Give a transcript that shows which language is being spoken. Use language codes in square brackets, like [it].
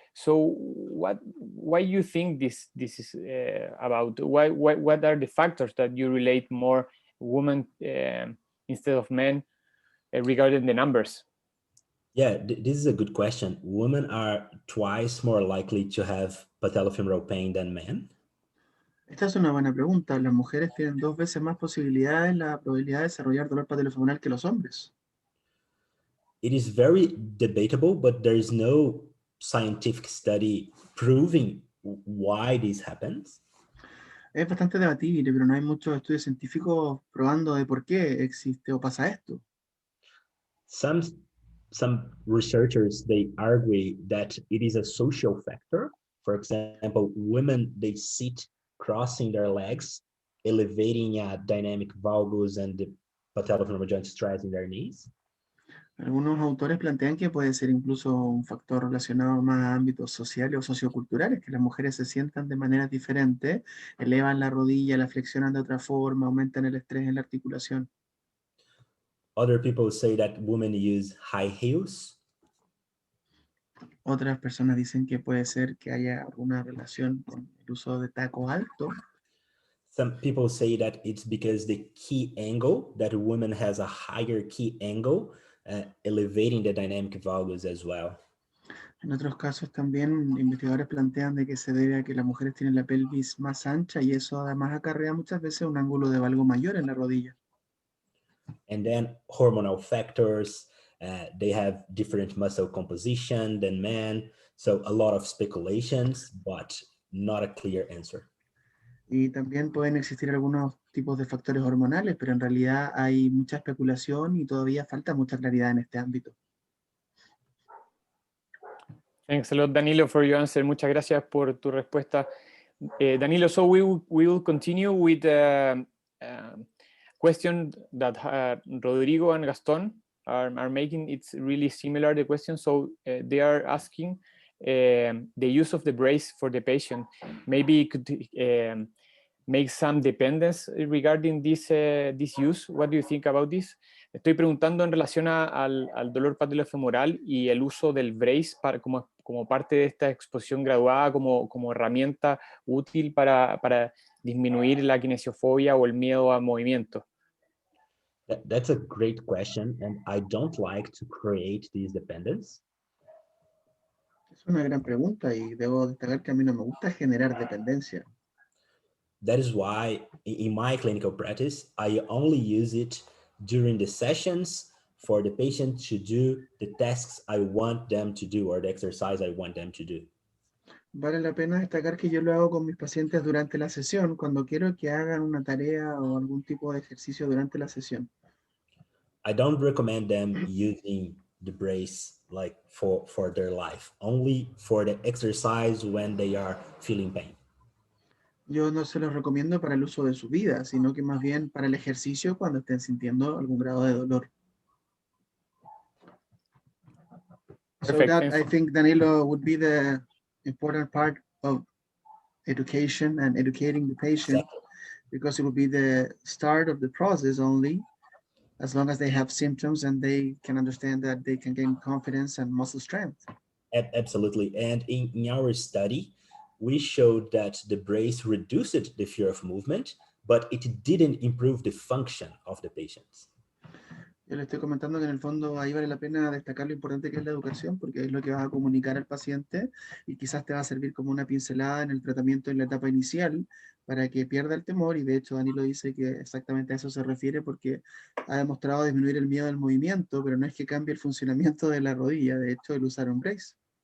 [en] So why you think this is about? What are the factors that you relate more women instead of men regarding the numbers? Yeah, this is a good question. Women are twice more likely to have patellofemoral pain than men. [es] Esta es una buena pregunta. Las mujeres tienen 2 veces más posibilidades, la probabilidad de desarrollar dolor patelofemoral que los hombres. [en] It is very debatable, but there is no scientific study proving why this happens. [es] Es bastante debatible, pero no hay muchos estudios científicos probando de por qué existe o pasa esto. [en] Some researchers, they argue that it is a social factor. For example, women, they sit crossing their legs, elevating a dynamic valgus and the patellofemoral joint stress in their knees. [es] Algunos autores plantean que puede ser incluso un factor relacionado más a ámbitos sociales o socioculturales, que las mujeres se sientan de manera diferente, elevan la rodilla, la flexionan de otra forma, aumentan el estrés en la articulación. [en] Other people say that women use high heels. [es] Otras personas dicen que puede ser que haya alguna relación con el uso de tacos altos. [en] Some people say that it's because the key angle, that a woman has a higher key angle, elevating the dynamic valgus as well. [es] En otros casos también investigadores plantean de que se debe a que las mujeres tienen la pelvis más ancha y eso además acarrea muchas veces un ángulo de valgo mayor en la rodilla. [en] And then hormonal factors, they have different muscle composition than men. So a lot of speculations, but not a clear answer. [es] Y también pueden existir algunos tipos de factores hormonales, pero en realidad hay mucha especulación y todavía falta mucha claridad en este ámbito. [en] Thanks a lot, Danilo, for your answer. [es] Muchas gracias por tu respuesta. [en] Danilo, so we will continue with the question that Rodrigo and Gaston are making. It's really similar, the question. So they are asking the use of the brace for the patient. Maybe it could make some dependence regarding this use. What do you think about this? [es] Estoy preguntando en relación al dolor patelofemoral y el uso del brace como parte de esta exposición graduada como herramienta útil para disminuir la kinesiofobia o el miedo al movimiento. [en] That's a great question, and I don't like to create this dependence. [es] Es una gran pregunta y debo destacar que a mí no me gusta generar dependencia. [en] That is why in my clinical practice, I only use it during the sessions for the patient to do the tasks I want them to do or the exercise I want them to do. [es] Vale la pena destacar que yo lo hago con mis pacientes durante la sesión, cuando quiero que hagan una tarea o algún tipo de ejercicio durante la sesión. [en] I don't recommend them using the brace like for their life, only for the exercise when they are feeling pain. [es] Yo no se los recomiendo para el uso de su vida, sino que más bien para el ejercicio cuando estén sintiendo algún grado de dolor. [en] So that I think Danilo would be the important part of education and educating the patient, Exactly. because it will be the start of the process only, as long as they have symptoms and they can understand that they can gain confidence and muscle strength. Absolutely. And in our study, we showed that the brace reduced the fear of movement, but it didn't improve the function of the patients. [es] Yo le estoy comentando que en el fondo ahí vale la pena destacar lo importante que es la educación, porque es lo que vas a comunicar al paciente y quizás te va a servir como una pincelada en el tratamiento en la etapa inicial para que pierda el temor, y de hecho Danilo dice que exactamente a eso se refiere porque ha demostrado disminuir el miedo al movimiento, pero no es que cambie el funcionamiento de la rodilla, de hecho el usar un brace.